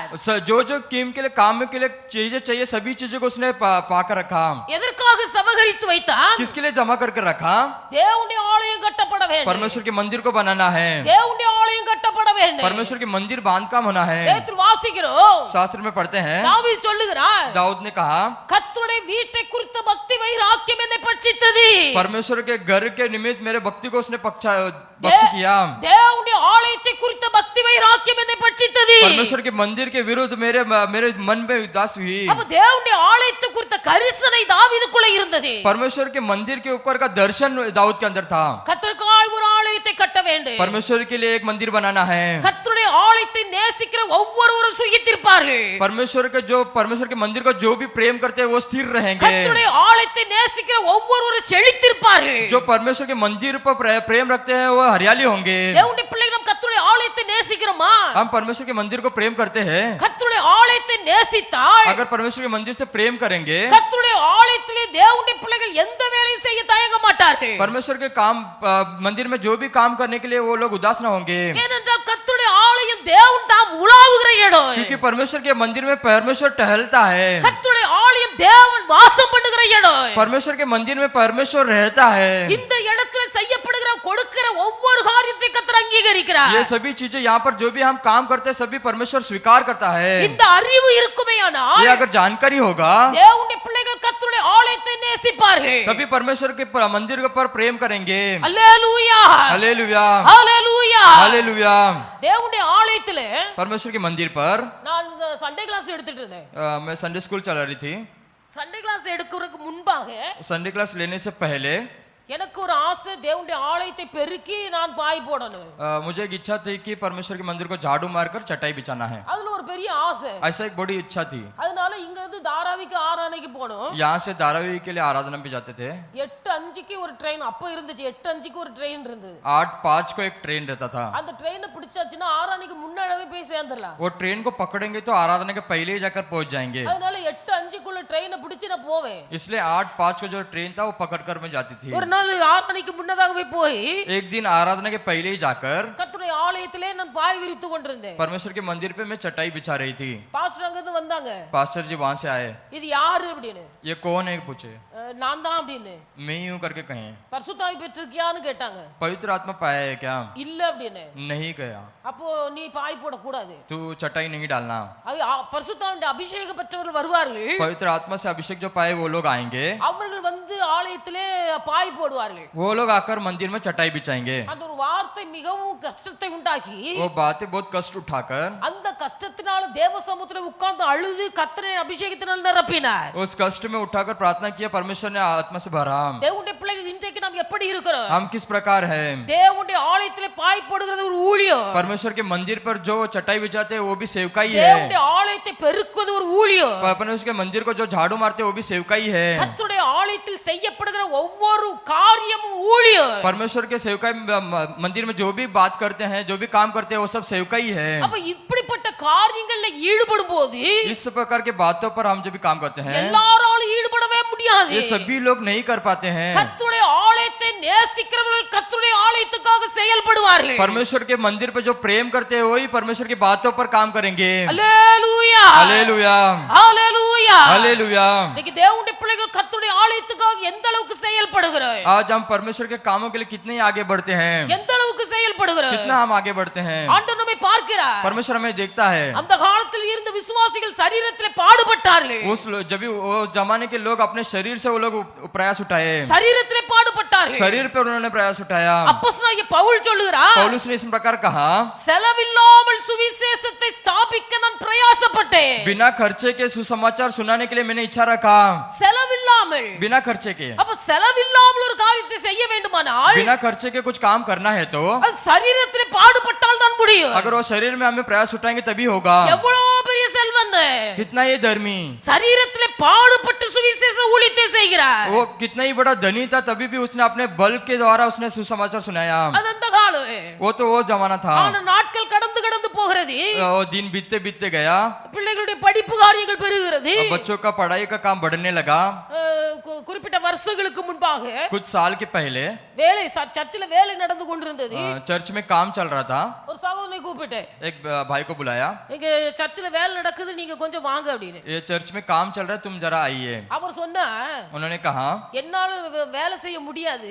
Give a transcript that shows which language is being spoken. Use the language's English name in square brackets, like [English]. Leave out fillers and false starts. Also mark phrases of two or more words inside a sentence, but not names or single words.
[Hindi] जो जो कीम के लिए काम के लिए चीजें चाहिए सभी चीजों को उसने पाकर रखा। [Tamil] எதற்காக சமகரித்து வைத்தார்? [Hindi] किसके लिए जमा करके रखा? [Tamil] தேவனுடைய ஆலயம் கட்டப்பட வேண்டும். [Hindi] परमेश्वर के मंदिर को बनाना है। [Tamil] தேவனுடைய ஆலயம் கட்டப்பட வேண்டும். [Hindi] परमेश्वर के मंदिर बांधकाम होना है। [Tamil] வேதத்தில் வாசிக்கிறோம், [Hindi] शास्त्र में पढ़ते हैं, [Tamil] தாவீது சொல்லுகிறார், [Hindi] दाऊद ने कहा, [Tamil] கர்த்தருடைய வீட்டை குறித்த பக்தி வைராக்கியம் என்னை பட்சித்தது. [Hindi] परमेश्वर के घर के निमित्त मेरे भक्ति को उसने पक्ष किया। [Tamil] தேவனுடைய ஆலயத்தை குறித்த பக்தி வைராக்கியம் என்னை பட்சித்தது. [Hindi] परमेश्वर के मंदिर के विरुद्ध मेरे मन में उदास हुई। [Tamil] அப்ப தேவனுடைய ஆலயத்தை குறித்த கரிசனை தாவீதுக்குள்ள இருந்தது. [Hindi] परमेश्वर के मंदिर के ऊपर का दर्शन दाऊद के अंदर था। [Tamil] கர்த்தருக்காய் ஒரு ஆலயத்தை கட்ட வேண்டும். [Hindi] परमेश्वर के लिए एक मंदिर बनाना है। [Tamil] கர்த்தருடைய ஆலயத்தை நேசிக்கிற ஒவ்வொருவரும் சுகித்திருப்பார்கள். [Hindi] परमेश्वर के मंदिर को जो भी प्रेम करते हैं वो स्थिर रहेंगे। [Tamil] கர்த்தருடைய ஆலயத்தை நேசிக்கிற ஒவ்வொருவரும் செழித்திருப்பார்கள். [Hindi] जो परमेश्वर के मंदिर पर प्रेम रखते हैं वो हरियाली होंगे। [Tamil] தேவனுடைய பிள்ளைகள் நாம் கர்த்தருடைய ஆலயத்தை நேசிக்கிறோமா? [Hindi] हम परमेश्वर के मंदिर को प्रेम करते हैं। [Tamil] கர்த்தருடைய ஆலயத்தை நேசித்தால், [Hindi] अगर परमेश्वर के मंदिर से प्रेम करेंगे, [Tamil] கர்த்தருடைய ஆலயத்திலே தேவனுடைய பிள்ளைகள் எந்த வேலையும் செய்ய தயங்க மாட்டார்கள். [Hindi] परमेश्वर के काम मंदिर में जो भी काम करने के लिए वो लोग उदास ना होंगे। [Tamil] ஏனென்றால் கர்த்தருடைய ஆலயம் தேவன் தாம் உலாவுகிற இடம். [Hindi] क्योंकि परमेश्वर के मंदिर में परमेश्वर टहलता है। [Tamil] கர்த்தருடைய ஆலயம் தேவன் வாசம் பண்ணுகிற இடம். [Hindi] परमेश्वर के मंदिर में परमेश्वर रहता है। [Tamil] இந்த இடத்துல செய்யப்படுகிற கொடுக்கிற ஒவ்வொரு காரியத்தை கர்த்தர் அங்கீகரிக்கிறார். [Hindi] ये सभी चीजें यहाँ पर जो भी हम काम करते हैं सभी परमेश्वर स्वीकार करता है। [Tamil] இந்த அறிவு இருக்குமேயானால் [Hindi] ये अगर जानकारी होगा [Tamil] தேவனுடைய பிள்ளைகள் கர்த்தருடைய ஆலயத்தை நேசிப்பார்கள். [Hindi] तभी परमेश्वर के मंदिर के ऊपर प्रेम करेंगे। [Tamil] அல்லேலூயா, [Hindi] हालेलुया, [Tamil] அல்லேலூயா. [Hindi] हालेलुया। [Tamil] தேவனுடைய ஆலயத்திலே [Hindi] परमेश्वर के मंदिर पर [Tamil] நான் [English] Sunday class [Tamil] எடுத்துட்டு இருந்தேன். [Hindi] मैं [English] Sunday school [Hindi] चला रही थी। [English] Sunday class [Tamil] எடுக்கிறதுக்கு முன்பாக [English] Sunday class [Hindi] लेने से पहले [Tamil] எனக்கு ஒரு ஆசை, தேவனுடைய ஆலயத்தை பெருக்கி நான் பாய் போடணும். [Hindi] मुझे एक इच्छा थी कि परमेश्वर के मंदिर को झाड़ू मारकर चटाई बिछाना है। [Tamil] அதுல ஒரு பெரிய ஆசை. [Hindi] ऐसा एक बड़ी इच्छा थी। [Tamil] அதனால இங்க இருந்து தாராவிக்கு ஆராதனைக்கு போனோம். [Hindi] यहाँ से धारावी के लिए आराधना भी जाते थे। [Tamil] 8:05க்கு ஒரு ட்ரெயின் அப்ப இருந்துச்சு. 8:05க்கு ஒரு ட்ரெயின் இருந்தது. [Hindi] 8:05 को एक ट्रेन रहता था। [Tamil] அந்த ட்ரெயினை பிடிச்சாச்சுன்னா ஆராதனைக்கு முன்னாடியே போய் சேர்ந்துடலாம். [Hindi] वो ट्रेन को पकड़ेंगे तो आराधना के पहले ही जाकर पहुंच जाएंगे। [Tamil] அதனால 8:05க்குள்ள ட்ரெயினை பிடிச்சு நான் போவேன். [Hindi] इसलिए 8:05 को जो ट्रेन था वो पकड़कर मैं जाती थी। [Tamil] ஒரு நாள் ஆராதனைக்கு முன்னதாகவே போய் [Hindi] एक दिन आराधना के पहले ही जाकर [Tamil] கர்த்தருடைய ஆலயத்திலே நான் பாய் விரித்து கொண்டிருந்தேன். [Hindi] परमेश्वर के मंदिर पे मैं चटाई बिछा रही थी। [Tamil] பாஸ்டர் அங்க இருந்து வந்தாங்க. [Hindi] पास्टर जी वहां से आए। [Tamil] இது யாரு அப்படின்னு. [Hindi] ये कौन है पूछे। [Tamil] நான் தான் அப்படின்னு. [Hindi] मैं ही हूं करके कहे। [Tamil] பரிசுத்தாவி பெற்றிருக்கியான்னு கேட்டாங்க. [Hindi] पवित्र आत्मा पाया है क्या। [Tamil] இல்ல அப்படின்னு. [Hindi] नहीं गया। [Tamil] அப்போ நீ பாய் போட கூடாது. [Hindi] तू चटाई नहीं डालना। [Tamil] பரிசுத்தாவின் அபிஷேக பெற்றவர்கள் வருவார்கள். [Hindi] पवित्र आत्मा से अभिषेक जो पाए वो लोग आएंगे। [Tamil] அவர்கள் வந்து ஆலயத்திலே பாய் போடுவார்கள். [Hindi] वो लोग आकर मंदिर में चटाई बिछाएंगे। [Tamil] அந்த ஒரு வார்த்தை மிகவும் கஷ்டத்தை உண்டாக்கி [Hindi] वो बातें बहुत कष्ट उठाकर [Tamil] அந்த கஷ்டத்தினால தேவ சமூகத்துல உட்கார்ந்து அழுது கர்த்தரை அபிஷேகத்தினால் நிரப்பினார். [Hindi] उस कष्ट में उठाकर प्रार्थना किया, परमेश्वर ने आत्मा से भरा। [Tamil] தேவனுடைய பிள்ளைகள் இன்றைக்கு நாம் எப்படி இருக்கிறோம்? [Hindi] हम किस प्रकार है? [Tamil] தேவனுடைய ஆலயத்திலே பாய் போடுகிறது ஒரு ஊழியம். [Hindi] परमेश्वर के मंदिर पर जो चटाई बिछाते हैं वो भी सेवकाई है। [Tamil] தேவனுடைய ஆலயத்தை பெருக்குவது ஒரு ஊழியம். [Hindi] परमेश्वर के मंदिर को जो झाड़ू मारते हैं वो भी सेवकाई है। [Tamil] கர்த்தருடைய ஆலயத்தில் செய்யப்படுகிற ஒவ்வொரு காரியமும் ஊழியம். [Hindi] परमेश्वर के सेवकाई मंदिर में जो भी बात करते हैं, जो भी काम करते हैं, वो सब सेवकाई है। [Tamil] அப்ப இப்படிப்பட்ட காரியங்கள்ல ஈடுபடும் போது [Hindi] इस प्रकार के बातों पर हम जब भी काम करते हैं, [Tamil] எல்லாராலும் ஈடுபடவே முடியாது. [Hindi] ये सभी लोग नहीं कर पाते हैं। [Tamil] கர்த்தருடைய ஆலயத்தை நேசிக்கிறவர்கள் கர்த்தருடைய ஆலயத்துக்காக செயல்படுவார்கள். [Hindi] परमेश्वर के मंदिर पे जो प्रेम करते हैं वही परमेश्वर की बातों पर काम करेंगे। [Tamil] அல்லேலூயா [Hindi] हालेलुया, [Tamil] அல்லேலூயா. [Hindi] हालेलुया। [Tamil] இன்னைக்கு தேவனுடைய பிள்ளைகள் கர்த்தருடைய ஆலயத்துக்காக எந்த அளவுக்கு செயல்படுகிறாய்? [Hindi] आज हम परमेश्वर के कामों के लिए कितने ही आगे बढ़ते हैं, [Tamil] எந்த அளவுக்கு செயல்படுகிறாய்? [Hindi] कितना हम आगे बढ़ते हैं। [Tamil] ஆண்டவர் நம்மை பார்க்கிறார். [Hindi] परमेश्वर हमें देखता है। [Tamil] அந்த காலத்தில் இருந்த விசுவாசிகள் சரீரத்திலே பாடுபட்டார்கள். [Hindi] जब भी वो जमाने के लोग अपने शरीर से वो लोग प्रयास उठाए, [Tamil] சரீரத்திலே பாடுபட்டார்கள். [Hindi] शरीर पे उन्होंने प्रयास उठाया। [Tamil] அப்போஸ்தலனாகிய பவுல் சொல்லுகிறார், [Hindi] पौलुस ने इस प्रकार कहा, [Tamil] செலவில்லாமல் சுவிசேஷத்தை ஸ்தாபிக்க நான் பிரயாசப்பட்டேன். [Hindi] बिना खर्चे के सुसमाचार सुनाने के लिए मैंने इच्छा रखा। [Tamil] செலவில்லாமல், [Hindi] बिना खर्चे के, [Tamil] அப்ப செலவில்லாமல் ஒரு காரியத்தை செய்ய வேண்டுமானால் [Hindi] बिना खर्चे के कुछ काम करना है तो [Tamil] அது சரீரத்திலே பாடுபட்டால் தான் முடியும். [Hindi] अगर वो शरीर में हमें प्रयास उठाएंगे तभी होगा। [Tamil] எவ்வளவு பெரிய செல்வந்தன் [Hindi] कितना ये धर्मी, [Tamil] சரீரத்திலே பாடுபட்டு சுவிசேஷ ஊழியத்தை செய்கிறார். [Hindi] वो कितना ही बड़ा धनी था, तभी भी उसने अपने बल के द्वारा उसने सुसमाचार सुनाया। [Tamil] அது அந்த காலம். [Hindi] वो तो वो जमाना था। [Tamil] ஆனா நாட்கள் கடந்து கடந்து போகிறது. [Hindi] वो दिन बीतते बीतते गया, [Tamil] பிள்ளைகளுடைய படிப்பு காரியங்கள் பெருகிறது. [Hindi] बच्चों का पढ़ाई का काम बढ़ने लगा। [Tamil] குறிப்பிட்ட வருஷங்களுக்கு முன்பாக [Hindi] कुछ साल के पहले [Tamil] வேலை சர்ச்சில் வேலை நடந்து கொண்டிருந்தது. [Hindi] चर्च में काम चल रहा था। [Tamil] ஒரு சகோதரனை கூப்பிட்டேன், [Hindi] एक भाई को बुलाया, [Tamil] இங்க சர்ச்சில் வேலை நடக்குது, நீங்க கொஞ்சம் வாங்க அப்படின்னு. [Hindi] ये चर्च में काम चल रहा है, तुम जरा आइए। [Tamil] அவர் சொன்னா, [Hindi] उन्होंने कहा, [Tamil] என்னால வேலை செய்ய முடியாது,